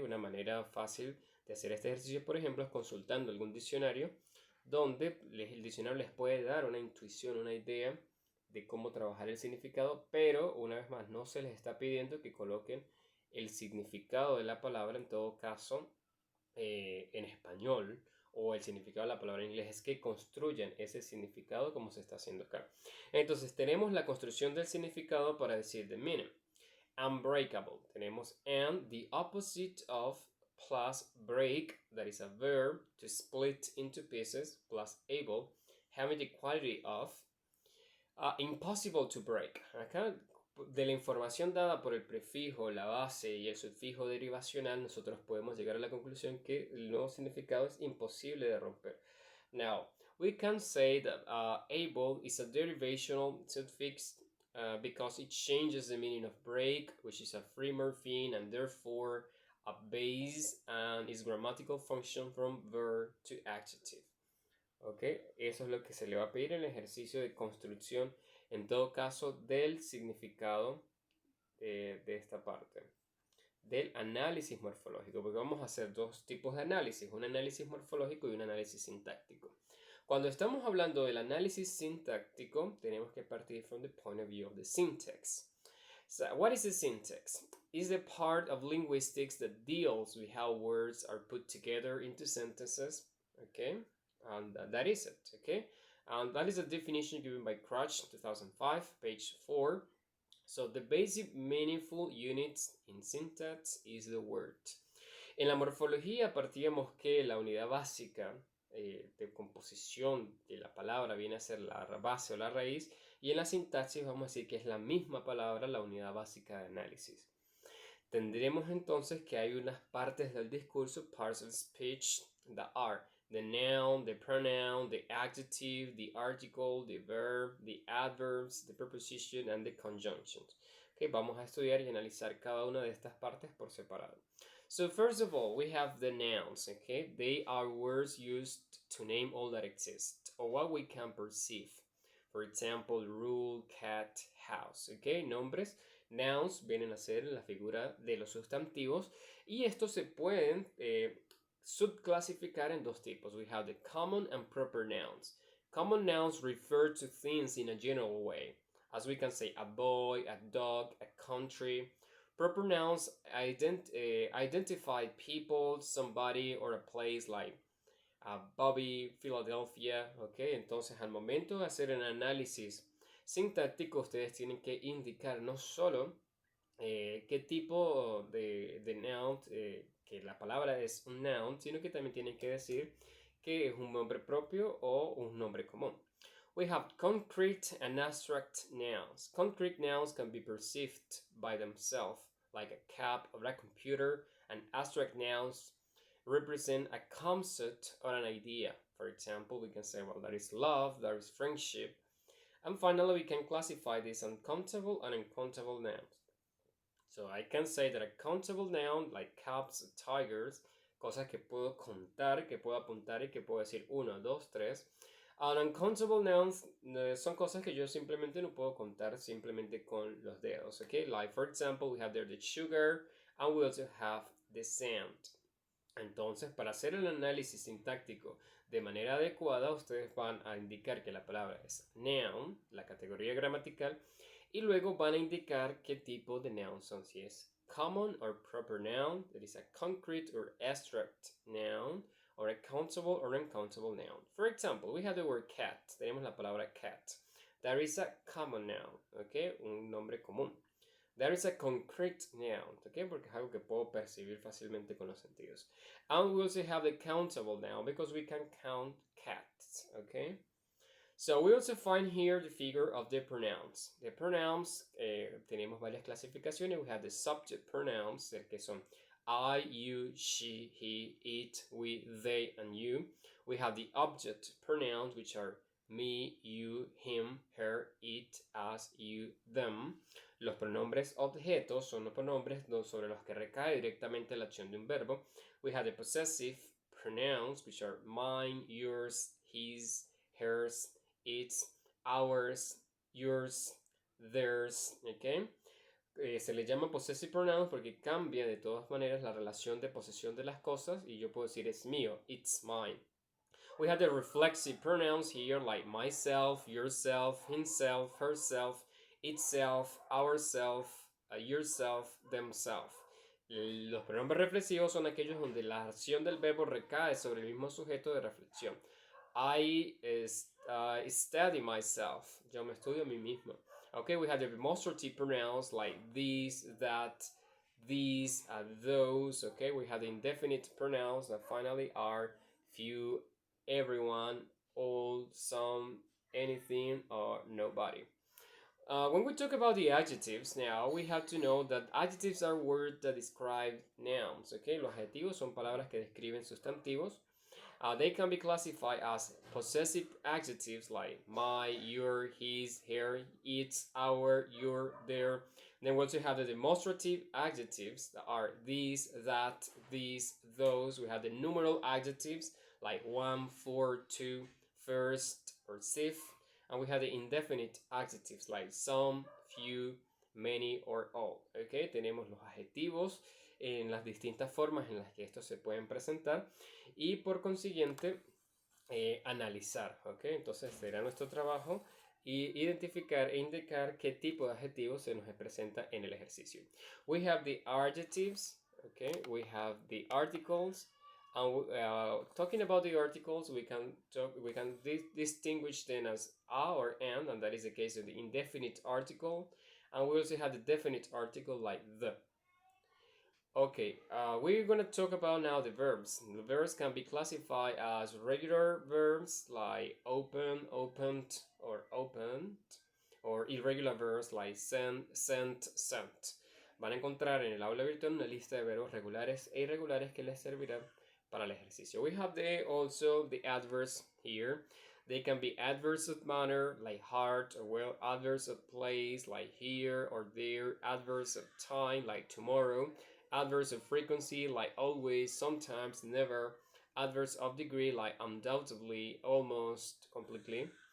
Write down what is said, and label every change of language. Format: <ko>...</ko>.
<es>Una manera fácil de hacer este ejercicio, por ejemplo, es consultando algún diccionario donde el diccionario les puede dar una intuición, una idea de cómo trabajar el significado, pero una vez más no se les está pidiendo que coloquen el significado de la palabra, en todo caso en español, o el significado de la palabra en inglés, es que construyan ese significado como se está haciendo acá. Entonces tenemos la construcción del significado para decir</es> <en>the meaning. Unbreakable,</en> <es>tenemos</es> <en>and, the opposite of, plus break, that is a verb, to split into pieces, plus able, having the quality of. Impossible to break.</en> <es>Acá, de la información dada por el prefijo, la base y el sufijo derivacional, nosotros podemos llegar a la conclusión que el nuevo significado es imposible de romper.</es> <en>Now, we can say that able is a derivational suffix because it changes the meaning of break, which is a free morpheme, and therefore a base and its grammatical function from verb to adjective. ¿Ok?</en> <es>Eso es lo que se le va a pedir en el ejercicio de construcción, en todo caso, del significado de esta parte, del análisis morfológico, porque vamos a hacer dos tipos de análisis, un análisis morfológico y un análisis sintáctico. Cuando estamos hablando del análisis sintáctico, tenemos que partir</es> <en>from the point of view of the syntax. So, what is the syntax? It's the part of linguistics that deals with how words are put together into sentences, okay? And that is it, okay? And that is a definition given by Crutch, 2005, page 4. So the basic meaningful units in syntax is the word.</en> <es>En la morfología partíamos que la unidad básica de composición de la palabra viene a ser la base o la raíz, y en la sintaxis vamos a decir que es la misma palabra la unidad básica de análisis. Tendremos entonces que hay unas partes del discurso,</es> <en>parts of speech, that are the noun, the pronoun, the adjective, the article, the verb, the adverbs, the preposition, and the conjunctions.</en> <es>Okay, vamos a estudiar y analizar cada una de estas partes por separado.</es> <en>So first of all, we have the nouns, okay? They are words used to name all that exists, or what we can perceive. For example, rule, cat, house, okay?</en> <es>Nombres. Nouns vienen a ser la figura de los sustantivos, y estos se pueden subclasificar en dos tipos.</es> <en>We have the common and proper nouns. Common nouns refer to things in a general way, as we can say a boy, a dog, a country. Proper nouns identify people, somebody, or a place, like Bobby, Philadelphia, ¿ok?</en> <es>Entonces, al momento de hacer un análisis sintáctico, ustedes tienen que indicar no solo qué tipo de noun, que la palabra es un noun, sino que también tienen que decir que es un nombre propio o un nombre común.</es> <en>We have concrete and abstract nouns. Concrete nouns can be perceived by themselves, like a cap or a computer, and abstract nouns represent a concept or an idea. For example, we can say, well, that is love, that is friendship. And finally, we can classify these uncountable and uncountable nouns. So I can say that a countable noun, like cats, tigers,</en> <es>cosas que puedo contar, que puedo apuntar y que puedo decir 1, 2, 3.</es> <en>And uncountable nouns</en> <es>son cosas que yo simplemente no puedo contar simplemente con los dedos, okay?</es> <en>Like, for example, we have there the sugar, and we also have the sand.</en> <es>Entonces, para hacer el análisis sintáctico de manera adecuada, ustedes van a indicar que la palabra es noun, la categoría gramatical, y luego van a indicar qué tipo de noun son, si es</es> <en>common or proper noun, that is a concrete or abstract noun, or a countable or uncountable noun. For example, we have the word cat,</en> <es>tenemos la palabra cat.</es> <en>That is a common noun, okay,</en> <es>un nombre común.</es> <en>There is a concrete noun, okay,</en> <es>porque es algo que puedo percibir fácilmente con los sentidos.</es> <en>And we also have the countable noun because we can count cats, okay. So we also find here the figure of the pronouns. The pronouns,</en> <es>tenemos varias clasificaciones.</es> <en>We have the subject pronouns,</en> <es>que son</es> <en>I, you, she, he, it, we, they, and you. We have the object pronouns, which are me, you, him, her, it, us, you, them.</en> <es>Los pronombres objetos son los pronombres sobre los que recae directamente la acción de un verbo.</es> <en>We have the possessive pronouns, which are mine, yours, his, hers, it's, ours, yours, theirs, ¿ok?</en> <es>Se le llama possessive pronouns porque cambia de todas maneras la relación de posesión de las cosas, y yo puedo decir es mío,</es> <en>it's mine. We have the reflexive pronouns here, like myself, yourself, himself, herself, itself, ourself, yourself, themself.</en> <es>Los pronombres reflexivos son aquellos donde la acción del verbo recae sobre el mismo sujeto de reflexión.</es> <en>I study myself.</en> <es>Yo me estudio a mí mismo.</es> <en>Okay, we have the demonstrative pronouns like these, that, these, those. Okay, we have the indefinite pronouns that finally are few, everyone, all, some, anything, or nobody. When we talk about the adjectives now, we have to know that adjectives are words that describe nouns.</en> <es>Okay, los adjetivos son palabras que describen sustantivos.</es> <en>They can be classified as possessive adjectives like my, your, his, her, its, our, your, their. Then we also have the demonstrative adjectives that are these, that, these, those. We have the numeral adjectives like 1, 4, 2, first, or sif. And we have the indefinite adjectives like some, few, many, or all.</en> <es>Okay, tenemos los adjetivos en las distintas formas en las que estos se pueden presentar y por consiguiente analizar. Okay, entonces será nuestro trabajo y identificar e indicar qué tipo de adjetivos se nos presenta en el ejercicio.</es> <en>We have the adjectives, okay, we have the articles, and talking about the articles, we can distinguish them as a or and that is the case of the indefinite article, and we also have the definite article like the. Okay, we're gonna talk about now the verbs. The verbs can be classified as regular verbs like open, opened, or opened, or irregular verbs like send, sent, sent.</en> <es>Van a encontrar en el aula virtual una lista de verbos regulares e irregulares que les servirán para el ejercicio.</es> <en>We have also the adverbs here. They can be adverbs of manner like hard or well, adverbs of place like here or there, adverbs of time like tomorrow, adverbs of frequency like always, sometimes, never, adverbs of degree like undoubtedly, almost, completely.</en>